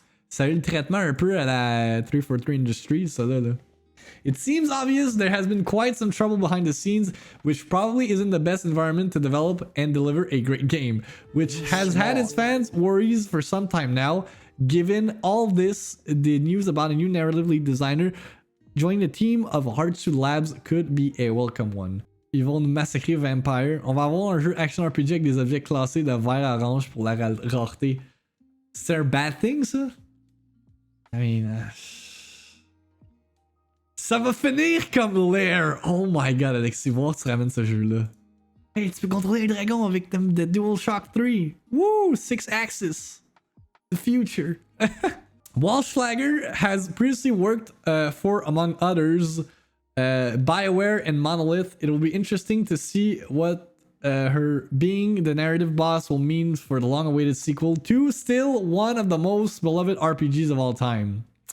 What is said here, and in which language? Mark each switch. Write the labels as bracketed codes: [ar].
[fr] Ça a eu le traitement un peu à la 343 Industries, ça là. [en] It seems obvious there has been quite some trouble behind the scenes, which probably isn't the best environment to develop and deliver a great game, which has had its fans' worries for some time now. Given all this, the news about a new narrative lead designer joining the team of Hardsuit Labs could be a welcome one. [fr] Ils vont nous massacrer Vampire. On va avoir un jeu action RPG avec des objets classés de vert à orange pour la rareté. C'est un bad thing, ça? [en] I mean... [fr] Ça va finir comme l'air! [en] Oh my god, [fr] Alexis, voir tu ramènes ce jeu-là. Hey, tu peux contrôler un dragon avec [en] the DualShock 3. Woo! 6 axis. The future. Wallschlager has previously worked for, among others, BioWare and Monolith. It will be interesting to see what her being the narrative boss will mean for the long-awaited sequel to still one of the most beloved RPGs of all time.